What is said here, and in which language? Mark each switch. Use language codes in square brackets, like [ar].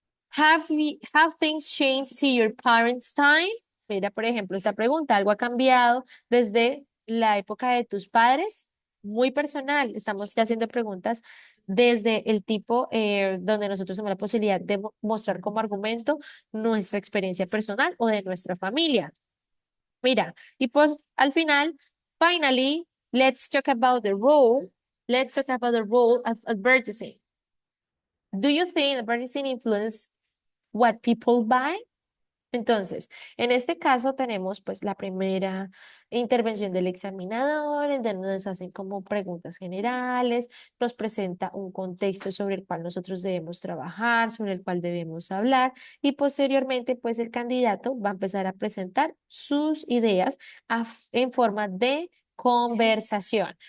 [en] Have things changed since your parents' time? [es] Mira, por ejemplo, esta pregunta, ¿algo ha cambiado desde la época de tus padres? Muy personal, estamos ya haciendo preguntas desde el tipo donde nosotros tenemos la posibilidad de mostrar como argumento nuestra experiencia personal o de nuestra familia. Mira, y pues al final, [en] finally, let's talk about the role. Let's talk about the role of advertising. Do you think advertising influence what people buy? [es] Entonces, en este caso tenemos pues la primera intervención del examinador, en donde nos hacen como preguntas generales, nos presenta un contexto sobre el cual nosotros debemos trabajar, sobre el cual debemos hablar y posteriormente pues el candidato va a empezar a presentar sus ideas en forma de conversación.